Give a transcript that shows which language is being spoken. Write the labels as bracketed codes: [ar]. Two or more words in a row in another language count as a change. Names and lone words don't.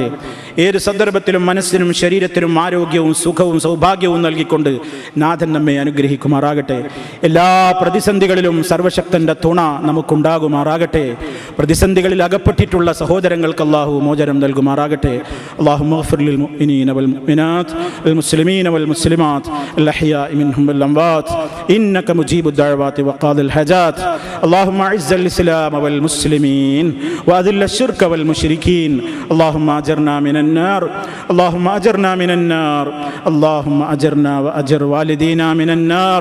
[ml] ഏത് സന്ദർഭത്തിലും മനസ്സിനും ശരീരത്തിനും ആരോഗ്യവും സുഖവും സൗഭാഗ്യവും നൽകിക്കൊണ്ട് നാഥൻ നമ്മെ അനുഗ്രഹിക്കുമാറാകട്ടെ. എല്ലാ പ്രതിസന്ധികളിലും സർവശക്തൻ്റെ തുണ നമുക്കുണ്ടാകുമാറാകട്ടെ. പ്രതിസന്ധികളിൽ അകപ്പെട്ടിട്ടുള്ള സഹോദരങ്ങൾക്ക് അല്ലാഹു മോചനം നൽകുമാറാകട്ടെ. [ar] അല്ലാഹുമ്മ اغفر للمؤمنين والمؤمنات والمسلمين والمسلمات الأحياء منهم والأموات إنك مجيب الدعوات وقاضي الحاجات. اللهم أعز الإسلام والمسلمين وأذل الشرك والمشركين. اللهم أجرنا من النار، اللهم أجرنا من النار، اللهم أجرنا وأجر والدينا من النار.